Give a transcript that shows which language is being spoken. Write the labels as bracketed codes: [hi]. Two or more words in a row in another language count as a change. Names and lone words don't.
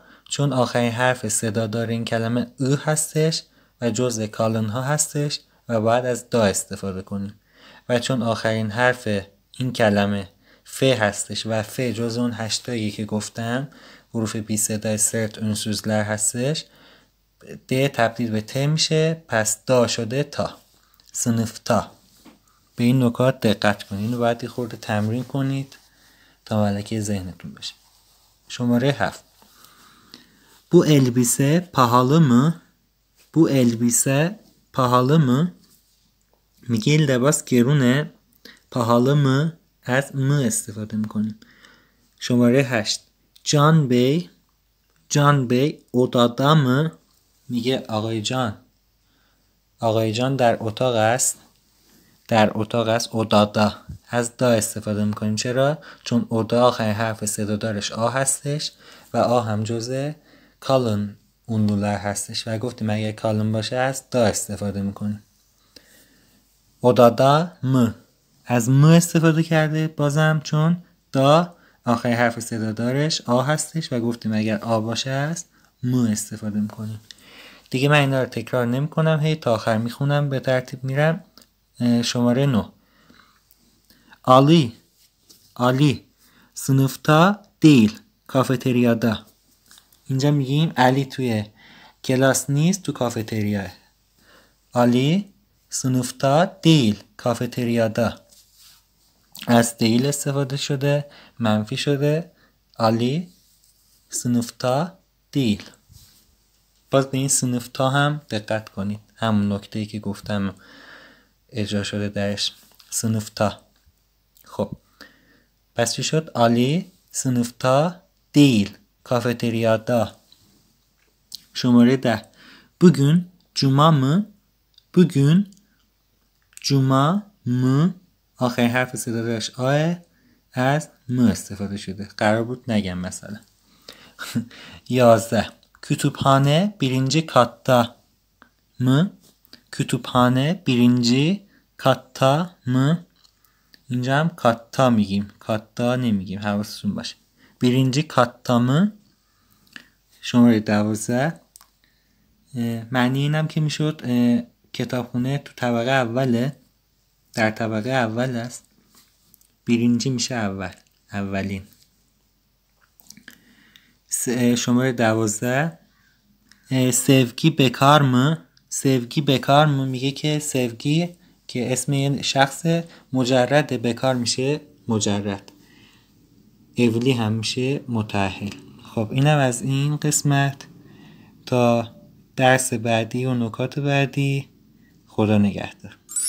[fa] چون آخرین حرف صدادار این کلمه او هستش و جزء کالون ها هستش و باید از دا استفاده کنیم و چون آخرین حرف این کلمه ف هستش و ف جزء اون 8 که گفتم حروف بی صدای سرت ünsüzler هستش، د تبدیل به ت میشه، پس دا شده تا. sınıfta. به این نکات دقت کنید. اینو باید یه خورده تمرین کنید تا ملکه ذهنتون بشه. [tr] شماره 7 Bu elbise pahalı mı؟ Bu elbise pahalı mı؟ [fa] میگه این لباس گرونه. [tr] pahalı mı [fa] از م استفاده میکنیم. [tr] شماره 8 Can Bey odada mı؟ [fa] میگه آقای جان در اتاق است. odada از دا استفاده میکنیم. چرا؟ چون oda آخرین حرف صدادارش آ هستش و آ هم جزء [tr] kalın ünlüler [fa] هستش و گفتیم اگه کالون باشه از دا استفاده میکنیم. [tr] odada mı [fa] از م استفاده کرده بازم چون دا آخرین حرف صدادارش آ هستش و گفتیم اگر آ باشه از م استفاده میکنیم. دیگه من اینا رو تکرار نمی کنم، هی تا آخر میخونم به ترتیب میرم. [tr] شماره 9 Ali sınıfta değil kafeteryada. [fa] اینجا میگیم علی توی کلاس نیست، تو کافتریا. [tr] Ali sınıfta değil kafeteryada. [fa] از دیل استفاده شده، منفی شده. [tr] Ali sınıfta değil. [fa] باز به این سنفتا هم دقت کنید، همون نکته‌ای که گفتم اجرا شده درش. سنفتا. خب پس چی شد؟ [tr] Ali sınıfta değil kafeteryada. شماره 10 Bugün cuma mı؟ [fa] آخرین حرف صدادارش آه از م استفاده شده، قرار بود نگم مثلا. [tr] 11 Kütüphane birinci katta mı؟ Kütüphane birinci katta mı؟ [fa] اینجا هم katta میگیم، katta نمیگیم، حواستون باشه. [tr] birinci katta mı؟ [fa] شماره 12 معنی اینم که میشد کتابخونه تو طبقه اوله، در طبقه اول است. birinci میشه اولین. [tr] شماره 12 sevgi bekar mı؟ [fa] میگه که sevgi که اسم یه شخص مجرد، بکار میشه مجرد، evli هم میشه متأهل. خب اینم از این قسمت. تا درس بعدی و نکات بعدی، خدا نگهدار.